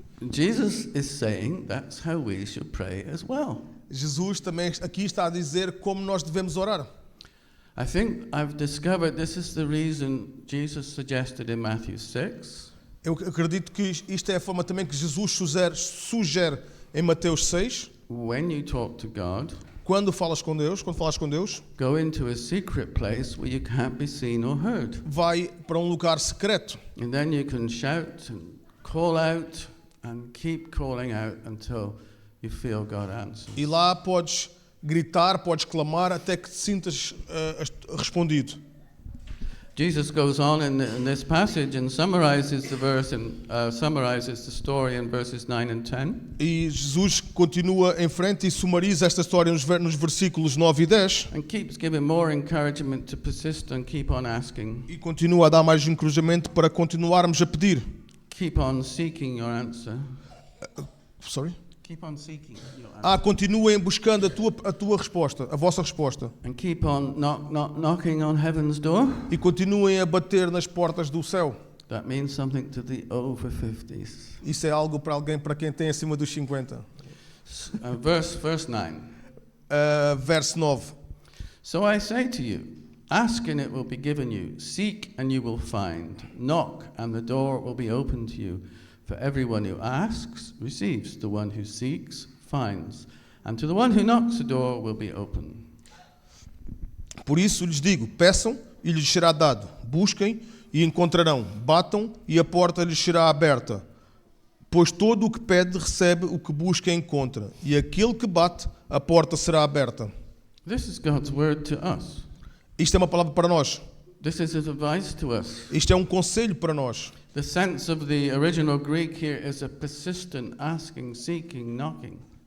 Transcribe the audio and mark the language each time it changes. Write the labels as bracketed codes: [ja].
[en] Jesus is saying that's how we should pray as well. [pt] Jesus também aqui está a dizer como nós devemos orar. [en] I think I've discovered this is the reason Jesus suggested in Matthew 6 [pt] Eu acredito que isto é a forma também que Jesus sugere em Mateus 6, [en] when you talk to God, [pt] quando falas com Deus, [en] go into a secret place where you can't be seen or heard. [pt] vai para um lugar secreto. [en] And then you can shout and call out and keep calling out until you feel God answers. [pt] E lá podes gritar, podes clamar até que te sintas respondido. [en] Jesus goes on in this passage and summarizes the verse and summarizes the story in verses 9 and 10. [pt] E Jesus continua em frente e sumariza esta história nos versículos 9 e 10. [en] And keeps giving more encouragement to persist and keep on asking. [pt] E continua a dar mais encorajamento para continuarmos a pedir. [en] Keep on seeking your answer. Sorry? Keep on seeking your answer. [pt] Continuem buscando a tua resposta, a vossa resposta. [en] And keep on knocking on heaven's door. [pt] E continuem a bater nas portas do céu. [en] That means something to the over 50s. [pt] Isso é algo para alguém, para quem tem acima dos 50. [en] Verse 9. [pt] Verso 9. [en] So I say to you, ask and it will be given you. Seek and you will find. Knock and the door will be opened to you. For everyone who asks receives, the one who seeks finds, and to the one who knocks the door will be open. [pt] Por isso lhes digo, peçam e lhes será dado. Busquem e encontrarão. Batam e a porta lhes será aberta. Pois todo o que pede recebe, o que busca encontra. E aquele que bate, a porta será aberta. [en] This is God's word to us. [pt] Isto é uma palavra para nós. [en] This is his advice to us. [pt] Isto é um conselho para nós. [en] The sense of the original Greek here is a persistent asking, seeking, knocking.